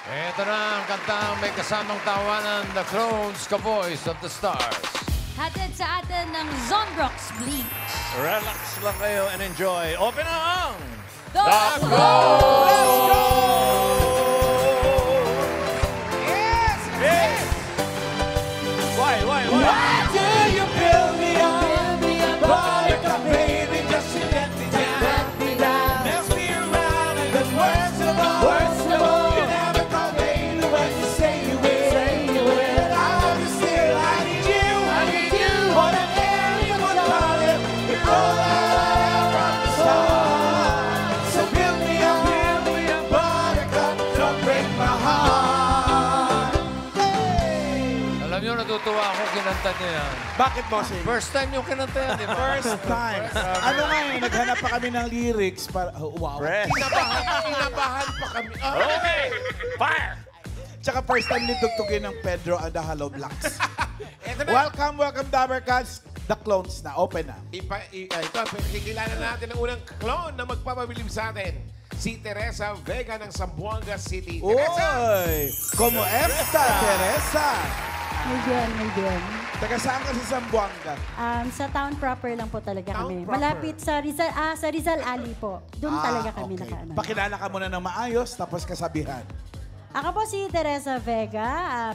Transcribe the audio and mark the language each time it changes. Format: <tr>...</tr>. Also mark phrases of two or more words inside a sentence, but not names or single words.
<tl>Ito na ang kantang may kasamang tawanan, The Clones, Ka-Voice of the Stars. Hatid sa atin ng Zonrox Bleach. Relax lang kayo</tl> <en>and enjoy.</en> <tl>Open na ang The</tl> <en>Clones! Let's go! Yes! Yes! Why? Why do you build me up? Like a baby, just to let me down. Mess me around and then worst of all, you never call baby when you say you will. I love you still, I need you. More than anyone call it, you're all I have from the start. So build me up, buttercup, don't break my heart.</en> <tl>Alam niyo, natutuwa ako kinanta niya yan. Bakit, bossing?</tl> <en>First time</en> <tl>yung kinanta yan, di ba?</tl> <en>First time.</en> <tl>Ano nga eh, naghanap pa kami ng lyrics para...</tl> <en>Oh, wow.</en> <tl>Inabahan pa kami.</tl> <en>Okay! Fire!</en> <tl>Tsaka</tl> <en>first time</en> <tl>nitugtugin ng Pedro and the Hollow Blocks. Welcome, Dabbercats. The Clones na. Open na. Ito, kikilala natin ang unang clone na magpapabilib sa atin. Si Teresa Vega ng Zamboanga City. Teresa! Oy!</tl> <es>Como esta, Teresa? May bien.</es> <tl>Taga saan ka sa Zamboanga? Sa</tl> <en>town proper</en> <tl>lang po talaga Town kami. proper? Malapit sa Rizal Alley po. Doon talaga kami okay. nakaano. Pakilala ka muna ng maayos, tapos kasabihan. Ako po si Teresa Vega.</tl>